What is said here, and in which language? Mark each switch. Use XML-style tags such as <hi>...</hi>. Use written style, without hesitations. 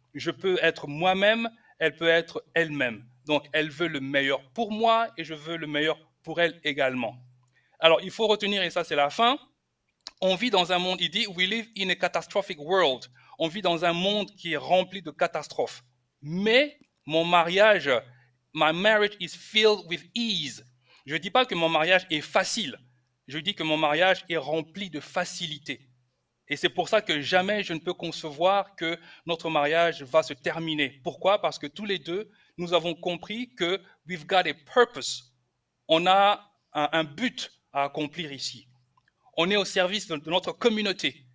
<fr>Je peux être moi-même, elle peut être elle-même. Donc, elle veut le meilleur pour moi et je veux le meilleur pour elle également. Alors, il faut retenir, et ça c'est la fin, on vit dans un monde, il dit,</fr> <en>we live in a catastrophic world.</en> <fr>On vit dans un monde qui est rempli de catastrophes. Mais mon mariage,</fr> <en>my marriage is filled with ease.</en> <fr>Je ne dis pas que mon mariage est facile. Je dis que mon mariage est rempli de facilité. Et c'est pour ça que jamais je ne peux concevoir que notre mariage va se terminer. Pourquoi? Parce que tous les deux, nous avons compris que</fr> <en>we've got a purpose.</en> <fr>On a un but à accomplir ici. On est au service de notre communauté.</fr>